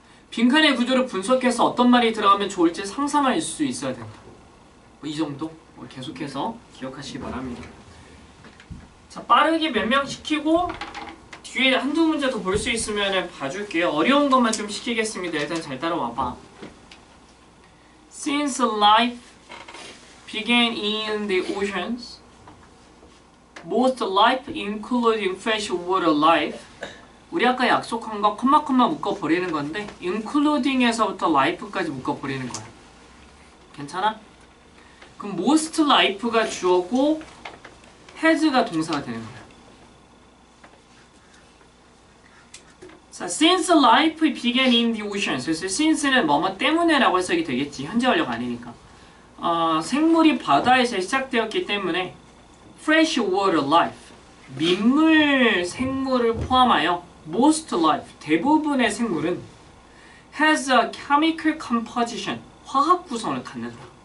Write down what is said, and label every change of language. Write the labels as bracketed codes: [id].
[ko] 빈칸의 구조를 분석해서 어떤 말이 들어가면 좋을지 상상할 수 있어야 된다. 이 정도 계속해서 기억하시기 바랍니다. 자, 빠르게 변명시키고 뒤에 한두 문제 더 볼 수 있으면 봐줄게요. 어려운 것만 좀 시키겠습니다. 일단 잘 따라와봐. [en] Since life began in the oceans, most life, including freshwater life. [ko] 우리 아까 약속한 거 콤마 묶어버리는 건데 including에서부터 life까지 묶어버리는 거야. 괜찮아? 그럼 most life가 주어고 has가 동사가 되는 거야. 자, [en] since life began in the oceans. [ko] 그래서 since는 뭐뭐 때문에라고 해석이 되겠지. 현재 완료가 아니니까. 생물이 바다에서 시작되었기 때문에 [en] fresh water life, [ko] 민물 생물을 포함하여 [en] most life, [ko] 대부분의 생물은 [en] has a chemical composition, [ko] 화학 구성을 갖는다.